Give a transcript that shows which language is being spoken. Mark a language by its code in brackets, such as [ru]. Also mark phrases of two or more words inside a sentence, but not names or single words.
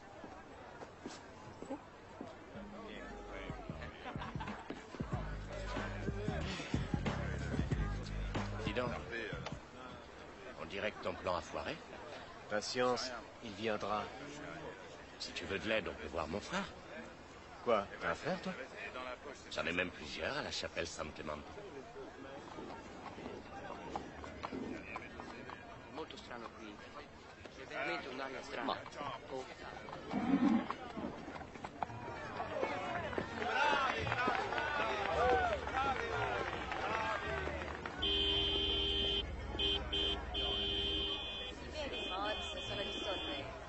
[fr] Dis donc. On dirait que ton plan a foiré. Patience, il viendra. Si tu veux de l'aide, on peut voir mon frère. Quoi? T'as un frère, toi? J'en ai même plusieurs à la chapelle San Clemente. [it] Molto strano qui. C'è veramente un'aria strana. Oh. Forza, sono di sorpresa.